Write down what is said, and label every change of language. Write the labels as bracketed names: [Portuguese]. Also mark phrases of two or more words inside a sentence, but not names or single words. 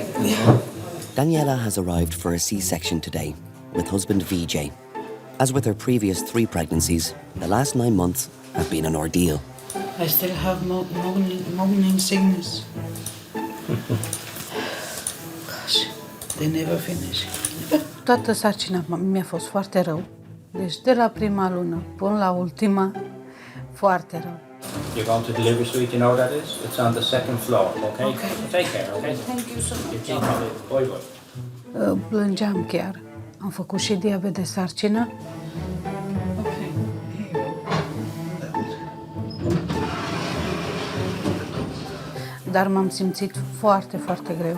[English] Daniela has arrived for a C-section today with husband VJ. As with her previous 3 pregnancies, the last 9 months have been an ordeal. I still have morning sickness. Gosh, they never finish. [Romanian] Toată sarcina mi-a fost foarte rău. Deci de la prima lună până la ultima, foarte rău. [English] You're going to delivery suite, you know what that is? It's on the 2nd floor, okay? Okay. Take care, okay? Thank you so much. You keep on it. Bye bye. [Romanian] Plângeam chiar. Am făcut și diabet de sarcină. Dar m-am simțit foarte, foarte greu.